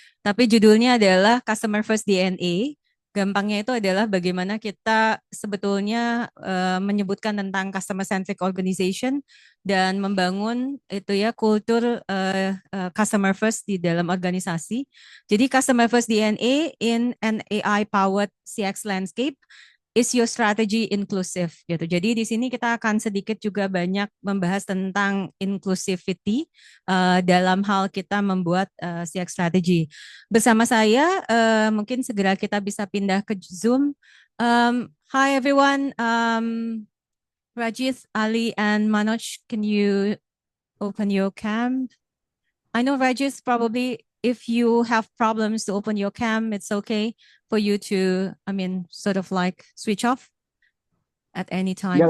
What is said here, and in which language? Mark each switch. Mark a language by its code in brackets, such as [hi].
[id] Tapi judulnya adalah Customer First DNA. Gampangnya itu adalah bagaimana kita sebetulnya menyebutkan tentang [en] customer centric organization [id] dan membangun itu ya kultur customer first di dalam organisasi. [en] Jadi customer first DNA in an AI-powered CX landscape is your strategy inclusive gitu. [id] Jadi di sini kita akan sedikit juga banyak membahas tentang inclusivity dalam hal kita membuat CX strategy. Bersama saya mungkin segera kita bisa pindah ke Zoom. [en] Hi everyone, Rajith, Ali, and Manoj, can you open your cam? I know Regis, probably if you have problems to open your cam, it's okay for you to, sort of like switch off at any time.